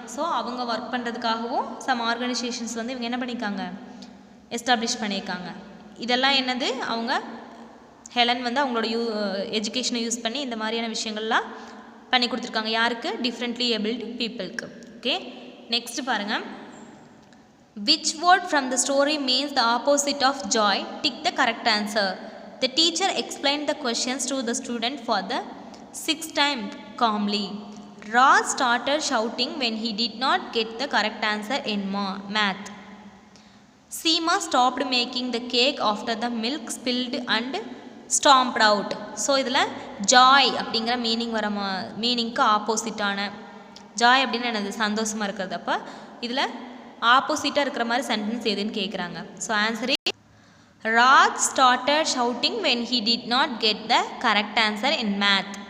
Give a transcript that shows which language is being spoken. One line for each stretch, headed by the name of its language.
Tamil: So அவங்க work பண்ணுறதுக்காகவும் some organisations வந்து இவங்க என்ன பண்ணியிருக்காங்க, எஸ்டாப்ளிஷ் பண்ணியிருக்காங்க. இதெல்லாம் என்னது, அவங்க ஹெலன் வந்து அவங்களோட எஜுகேஷனை யூஸ் பண்ணி இந்த மாதிரியான விஷயங்கள்லாம் பண்ணி கொடுத்துருக்காங்க. யாருக்கு? டிஃப்ரெண்ட்லி ஏபிள்டு பீப்புளுக்கு. ஓகே, நெக்ஸ்ட் பாருங்கள்.
English: Which word from the story means the opposite of joy? Tick the correct answer. The teacher explained the questions to the student for the 6th time calmly. Raj started shouting when he did not get the correct answer in math. Seema stopped making the cake after the milk spilled and stomped out.
Tamil: So இதில் Joy அப்படிங்கிற மீனிங்க்கு ஆப்போசிட்டான, Joy அப்படின்னு என்னது, சந்தோஷமாக இருக்கிறது. அப்போ இதில் ஆப்போசிட்டாக இருக்கிற மாதிரி சென்டென்ஸ் எதுன்னு கேட்குறாங்க.
English: So answer is Raj started shouting when he did not get the correct answer in math.